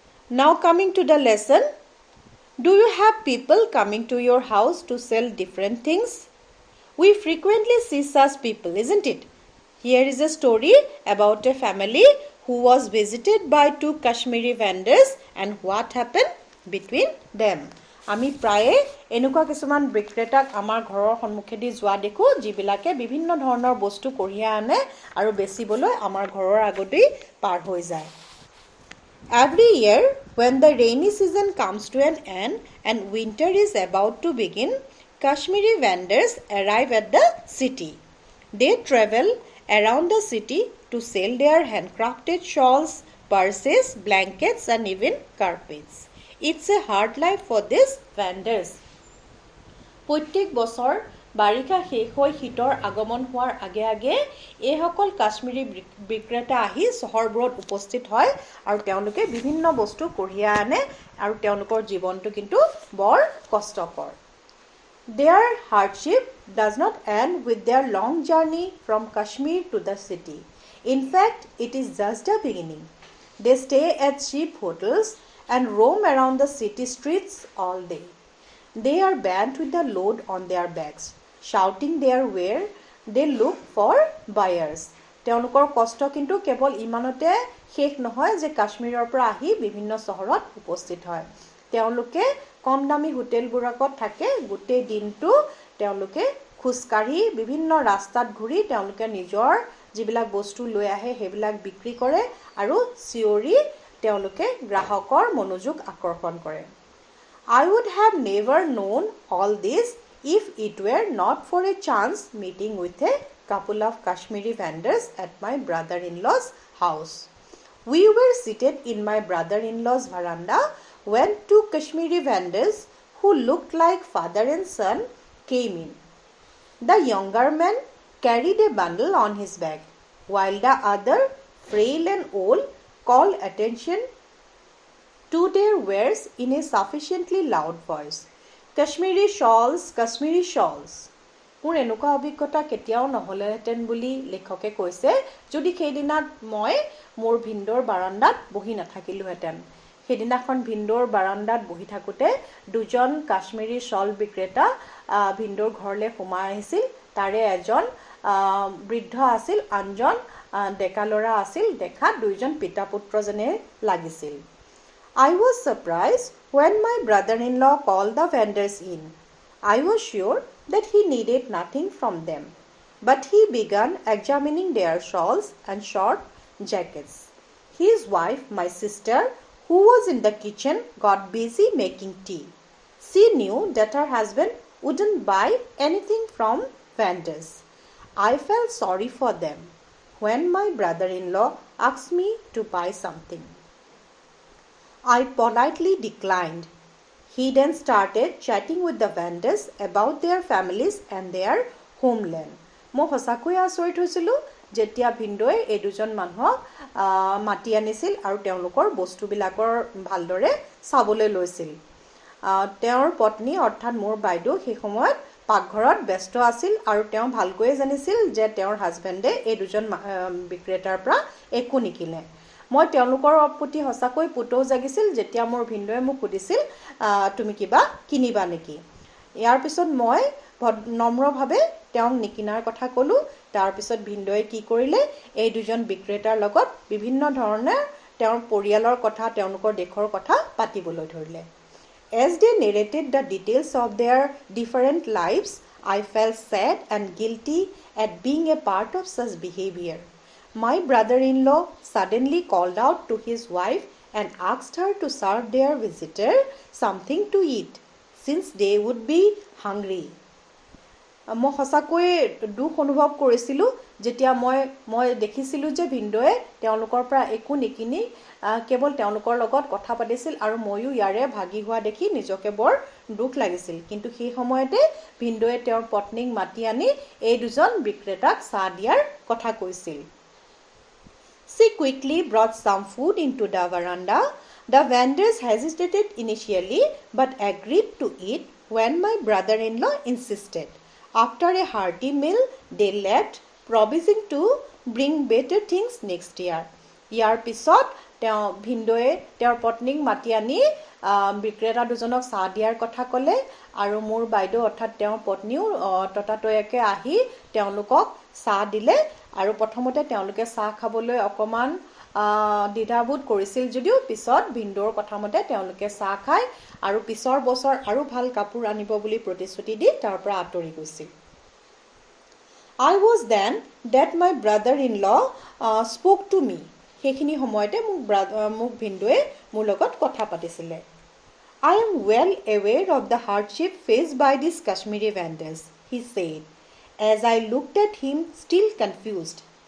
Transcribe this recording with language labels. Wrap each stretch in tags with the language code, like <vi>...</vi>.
<en>Now coming to the lesson. Do you have people coming to your house to sell different things? We frequently see such people, isn't it? Here is a story about a family who was visited by two Kashmiri vendors and what happened between them.</en> <as>আমি প্ৰায়ে এনেকুৱা কিছুমান বিক্ৰেতাক আমাৰ ঘৰৰ সন্মুখেদি যোৱা দেখো যিবিলাকে বিভিন্ন ধৰণৰ বস্তু কঢ়িয়াই আনে আৰু বেচিবলৈ আমাৰ ঘৰৰ আগতেই পাৰ হৈ যায়.</as> <en>Every year when the rainy season comes to an end and winter is about to begin, Kashmiri vendors arrive at the city. They travel around the city to sell their handcrafted shawls, purses, blankets and even carpets. It's a hard life for these vendors.</en> <as>প্ৰত্যেক বছৰ বাৰিষা শেষ হৈ শীতৰ আগমন হোৱাৰ আগে আগে এইসকল কাশ্মীৰী বিক্ৰেতা আহি চহৰবোৰত উপস্থিত হয় আৰু তেওঁলোকে বিভিন্ন বস্তু কঢ়িয়াই আনে আৰু তেওঁলোকৰ জীৱনটো কিন্তু বৰ কষ্টকৰ.</as> <en>Their hardship does not end with their long journey from Kashmir to the city. In fact, it is just the beginning. They stay at cheap hotels and roam around the city streets all day. They are bent with the load on their backs, shouting their where they look for buyers.</en> <as>তেওঁলোকৰ কষ্ট কিন্তু কেৱল ইমানতে শেষ নহয় যে কাশ্মীৰৰ পৰা আহি বিভিন্ন চহৰত উপস্থিত হয়. তেওঁলোকে কম দামী হোটেলবোৰত থাকে, গোটেই দিনটো তেওঁলোকে খোজকাঢ়ি বিভিন্ন ৰাস্তাত ঘূৰি তেওঁলোকে নিজৰ যিবিলাক বস্তু লৈ আহে সেইবিলাক বিক্ৰী কৰে আৰু চিঞৰি তেওঁলোকে গ্ৰাহকৰ মনোযোগ আকৰ্ষণ কৰে.</as> <en>I would have never known all this if it were not for a chance meeting with a couple of Kashmiri vendors at my brother-in-law's house. We were seated in my brother-in-law's veranda when two Kashmiri vendors who looked like father and son came in. The younger man carried a bundle on his back, while the other, frail and old, called attention to their wares in a sufficiently loud voice. Kashmiri shawls, Kashmiri shawls.</en> <as>মোৰ এনেকুৱা অভিজ্ঞতা কেতিয়াও নহ'লেহেঁতেন বুলি লেখকে কৈছে যদি সেইদিনা মই মোৰ ভিন্দৰ বাৰান্দাত বহি নাথাকিলোহেঁতেন. সেইদিনাখন ভিন্দৰ বাৰান্দাত বহি থাকোঁতে দুজন কাশ্মীৰী শ্বল বিক্ৰেতা ভিন্দৰ ঘৰলৈ সোমাই আহিছিল. তাৰে এজন বৃদ্ধ আছিল, আনজন ডেকা ল'ৰা আছিল. দেখাত দুইজন পিতা পুত্ৰ যেনে লাগিছিল.</as> <en>I was surprised when my brother-in-law called the vendors in. I was sure that he needed nothing from them, but he began examining their shawls and short jackets. His wife, my sister, who was in the kitchen, got busy making tea. She knew that her husband wouldn't buy anything from vendors. I felt sorry for them when my brother-in-law asked me to buy something. I politely declined. He then started chatting with the vendors about their families and their homeland.</en> <as>মই সঁচাকৈ আচৰিত হৈছিলোঁ যেতিয়া ভিন্দোৱে এই দুজন মানুহক মাতি আনিছিল আৰু তেওঁলোকৰ বস্তুবিলাকৰ ভালদৰে চাবলৈ লৈছিল. তেওঁৰ পত্নী অৰ্থাৎ মোৰ বাইদেউ সেই সময়ত পাকঘৰত ব্যস্ত আছিল আৰু তেওঁ ভালকৈয়ে জানিছিল যে তেওঁৰ হাজবেণ্ডে এই দুজন বিক্ৰেতাৰ পৰা একো নিকিনে. মই তেওঁলোকৰ প্ৰতি সঁচাকৈ পুতৌ জাগিছিল যেতিয়া মোৰ ভিন্দোৱে মোক সুধিছিল তুমি কিবা কিনিবা নেকি. ইয়াৰ পিছত মই নম্ৰভাৱে তেওঁক নিকিনাৰ কথা ক'লোঁ. তাৰপিছত ভিন্দোৱে কি কৰিলে এই দুজন বিক্ৰেতাৰ লগত বিভিন্ন ধৰণে তেওঁৰ পৰিয়ালৰ কথা তেওঁলোকৰ দেশৰ কথা পাতিবলৈ ধৰিলে.</as> <en>As they narrated the details of their different lives, I felt sad and guilty at being a part of such behavior. My brother-in-law suddenly called out to his wife and asked her to serve their visitor something to eat, since they would be hungry.</en> <as>মই সঁচাকৈ দুখ অনুভৱ কৰিছিলোঁ যেতিয়া মই দেখিছিলোঁ যে ভিনদেউৱে তেওঁলোকৰ পৰা একো নিকিনি কেৱল তেওঁলোকৰ লগত কথা পাতিছিল আৰু ময়ো ইয়াৰে ভাগি হোৱা দেখি নিজকে বৰ দুখ লাগিছিল। কিন্তু সেই সময়তে ভিনদেউৱে তেওঁৰ পত্নীক মাতি আনি এই দুজন বিক্ৰেতাক চাহ দিয়াৰ কথা কৈছিল।</as> <en>She quickly brought some food into the veranda. The vendors hesitated initially but agreed to eat when my brother-in-law insisted. After a hearty meal, they left, promising to bring better things next year.</en> <as>ইয়াৰ পিছত ভিনদেউৱে তেওঁৰ পত্নীক মাতি আনি বিক্ৰেতা দুজনক চাহ দিয়াৰ কথা ক'লে আৰু মোৰ বাইদেউ অৰ্থাৎ তেওঁৰ পত্নীও ততাতৈয়াকৈ আহি তেওঁলোকক চাহ দিলে আৰু প্ৰথমতে তেওঁলোকে চাহ খাবলৈ অকণমান দ্বিধাবোধ কৰিছিল যদিও পিছত ভিনদেউৰ কথা মতে তেওঁলোকে চাহ খায় আৰু পিছৰ বছৰ আৰু ভাল কাপোৰ আনিব বুলি প্ৰতিশ্ৰুতি দি তাৰ পৰা আঁতৰি গৈছিল।</as> <en>I was then that my brother-in-law spoke to me.</en> <as>সেইখিনি সময়তে মোক ভিনদেউৱে মোৰ লগত কথা পাতিছিলে।</as> <en>I am well aware of the hardship faced by these Kashmiri vendors, he said, as I looked at him still confused.</en>